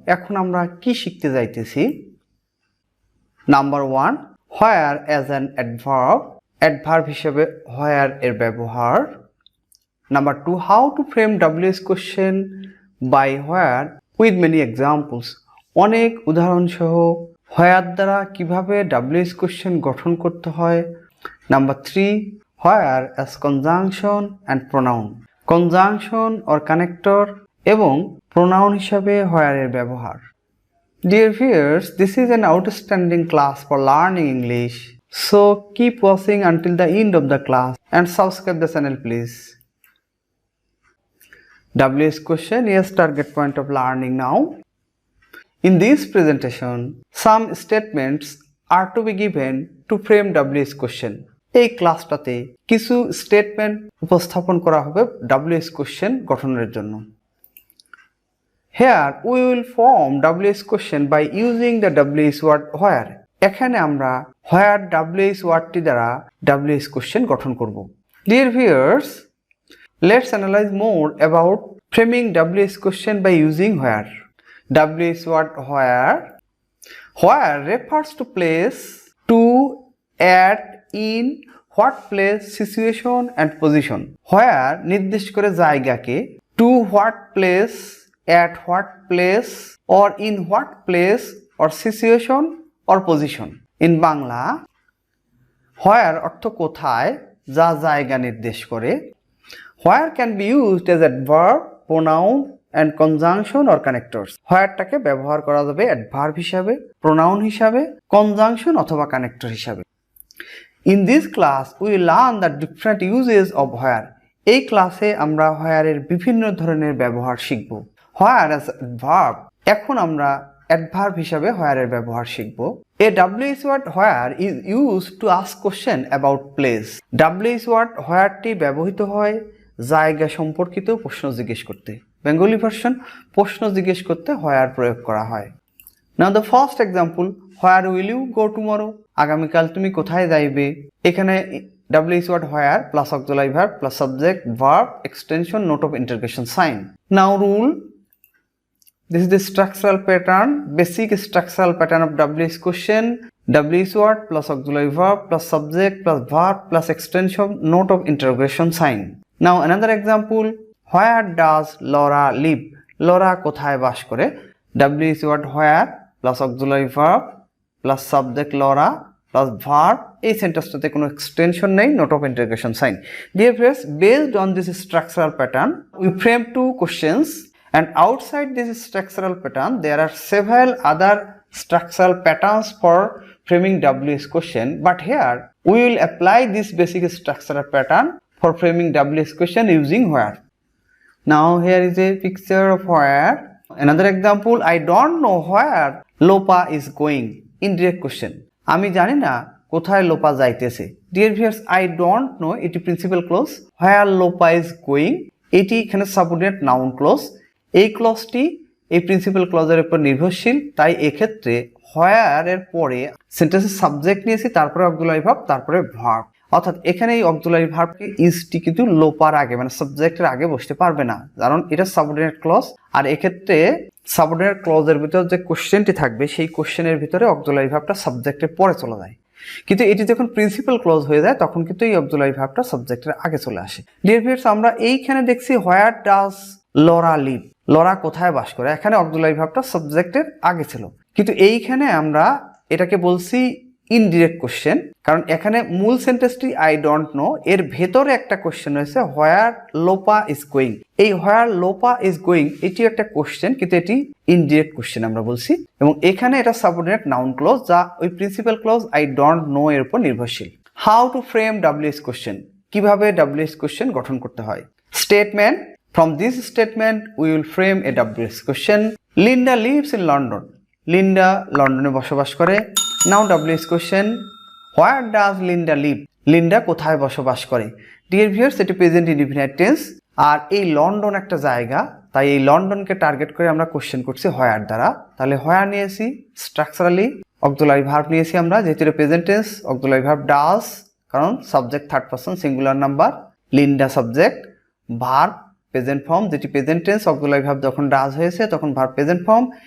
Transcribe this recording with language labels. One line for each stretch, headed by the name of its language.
Bangla: এখন আমরা কি শিখতে যাইতেছি?
English: Number 1, where as an adverb,
Bangla: adverb হিসেবে where এর ব্যবহার.
English: Number 2, how to frame WS question by where with many examples.
Bangla: অনেক উদাহরণ সহ where দ্বারা কিভাবে WS question গঠন করতে হয়.
English: Number 3, where as conjunction and pronoun.
Bangla: Conjunction or connector এবং pronoun হিসাবে where এর ব্যবহার.
English: Dear viewers, this is an outstanding class for learning English. So keep watching until the end of the class and subscribe the channel please. WS question is target point of learning now. In this presentation, some statements are to be given to frame WS question.
Bangla: এই ক্লাসটাতে কিছু statement উপস্থাপন করা হবে WS question গঠনের জন্য.
English: Here we will form WS question by using the WS word where.
Bangla: এখানে আমরা where WS wordটি দ্বারা WS question গঠন করব.
English: Dear viewers, let's analyze more about framing WS question by using where. WS word where. Where refers to place, to, at, in, what place, situation and position.
Bangla: Where নির্দেশ করে জায়গাকে,
English: to what place, at what place or in what place or situation or position.
Bangla: In Bangla where অর্থ কোথায়, যা জায়গা নির্দেশ করে.
English: Where can be used as adverb, pronoun and conjunction or connectors.
Bangla: Whereটাকে ব্যবহার করা যাবে adverb হিসাবে, pronoun হিসাবে, conjunction অথবা connector হিসাবে.
English: In this class we will learn the different uses of where.
Bangla: এই ক্লাসে আমরা where এর বিভিন্ন ধরনের ব্যবহার শিখব.
English: Where as adverb.
Bangla: এখন আমরা adverb হিসাবে where এর ব্যবহার শিখব.
English: A WS word where is used to ask question about place.
Bangla: WS word whereটি ব্যবহৃত হয় জায়গা সম্পর্কিত প্রশ্ন জিজ্ঞেস করতে. বেঙ্গলি ভার্সন প্রশ্ন জিজ্ঞেস করতে where প্রয়োগ করা হয়.
English: Now the first example, where will you go tomorrow?
Bangla: আগামীকাল তুমি কোথায় যাইবে?
English: এখানে WS word where plus auxiliary verb plus subject verb extension note of interrogation sign. Now rule. This is the structural pattern, basic structural pattern of WS question. WS word plus auxiliary verb plus subject plus verb plus extension note of interrogation sign. Now another example, where does Laura live? Laura
Bangla: কোথায় বাস করে?
English: WS word where plus auxiliary verb plus subject Laura plus verb.
Bangla: এই সেন্টেন্সটাতে কোনো extension নেই, note of interrogation sign.
English: Dear friends, based on this structural pattern, we frame two questions. And outside this structural pattern, there are several other structural patterns for framing WS question. But here, we will apply this basic structural pattern for framing WS question using where. Now here is a picture of where. Another example, I don't know where Lopa is going. Indirect question.
Bangla: আমি জানি না কোথায় লোপা যাইতেছে.
English: Dear viewers, I don't know
Bangla: এটি principal clause.
English: Where Lopa is going
Bangla: এটি এখানে
English: subordinate noun clause.
Bangla: এই ক্লজটি এই প্রিন্সিপাল ক্লজের উপর নির্ভরশীল, তাই এক্ষেত্রে where এর পরে সেন্টেন্সের সাবজেক্ট নিয়েছি, তারপরে অক্সিলারি ভার্ব, তারপরে ভার্ব. অর্থাৎ এখানে এই অক্সিলারি ভার্বকে ইজটি কিন্তু লোপার আগে মানে সাবজেক্টের আগে বসতে পারবে না, কারণ এটা সাবঅর্ডিনেট ক্লজ. আর এক্ষেত্রে সাবঅর্ডিনেট ক্লজের ভিতর যে কোশ্চেনটি থাকবে সেই কোশ্চেনের ভিতরে অক্সিলারি ভার্বটা সাবজেক্টের পরে চলে যায়. কিন্তু এটি যখন প্রিন্সিপাল ক্লজ হয়ে যায় তখন কিন্তু এই অক্সিলারি ভার্বটা সাবজেক্টের আগে চলে আসে. ডিয়ার ভিউয়ার্স, আমরা এইখানে দেখছি
English: where does Laura live.
Bangla: Laura কোথায় বাস করে, এখানে অক্সিলারি ভার্বটা সাবজেক্টের আগে ছিল. কিন্তু এইখানে আমরা এটাকে বলছি ইনডিরেক্ট কোশ্চেন, কারণ এখানে মূল সেন্টেন্সটি
English: I don't know
Bangla: এর ভেতরে একটা কোশ্চেন রয়েছে
English: Where Lopa is going.
Bangla: এই
English: where Lopa is going
Bangla: এটি একটা কোশ্চেন, কিন্তু এটি ইনডিরেক্ট কোশ্চেন আমরা বলছি, এবং এখানে এটা সাবঅর্ডিনেট নাউন ক্লজ যা ওই principal clause
English: I don't know
Bangla: এর উপর নির্ভরশীল.
English: How to frame WS question.
Bangla: কিভাবে WS কোশ্চেন গঠন করতে হয়.
English: Statement. From this statement, we will frame a WS question. Linda lives in London.
Bangla: Linda লন্ডনে বসবাস করে.
English: Now WS question. Where does Linda live?
Bangla: Linda কোথায় বসবাস করে? Dear viewers, এটি প্রেজেন্ট ইনডিফিনিট টেন্স আর এই লন্ডন একটা জায়গা তাই এই লন্ডনকে টার্গেট করে আমরা কোশ্চেন করছি হোয়ার দ্বারা। তাহলে হোয়ার নিয়েছি স্ট্রাকচারালি, অক্সিলারি ভার্ব নিয়েছি আমরা, যেহেতু এটা present tense, auxiliary verb does, কারণ subject third person singular number, Linda subject, verb present form, যেটি প্রেজেন্ট টেন্স, অক্সিলারি ভার্ব যখন ডাজ হয়েছে তখন ভার্ব প্রেজেন্ট ফর্ম।